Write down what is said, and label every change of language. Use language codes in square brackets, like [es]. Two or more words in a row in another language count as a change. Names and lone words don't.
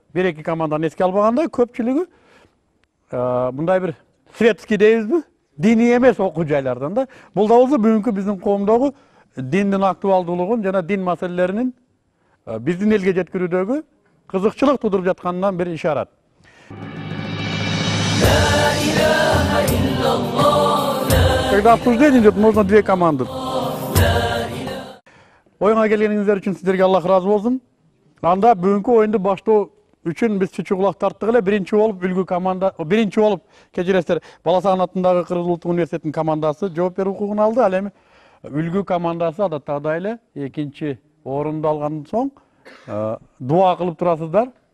[ky] Бир-эки команданы эске албаганда көпчүлүгү мындай бир светский дейбизби? Dini emес окуу жайлардан да. Бул да болсо бүгүнкү биздин коомдогу диндин актуалдуулугун жана дин маселелеринин биздин элге жеткирүүдөгү кызыкчылык тудуруп жатканынан бир ишарат. [ru] Когда обсуждение идет, можно две команды. [ky] Оюнга келгениңиздер үчүн сиздерге Аллах ыраазы болсун. Анда бүгүнкү оюнду баштоо үчүн биз чычуу кулак тарттык эле. Биринчи болуп үлгү команда, биринчи болуп кечиресиздер Баласагын атындагы Кыргыз улуттук университетинин командасы жооп берүү укугун алды. Ал эми үлгү командасы адаттагыдай эле экинчи орунду алгандан соң дуа кылып турасыздар.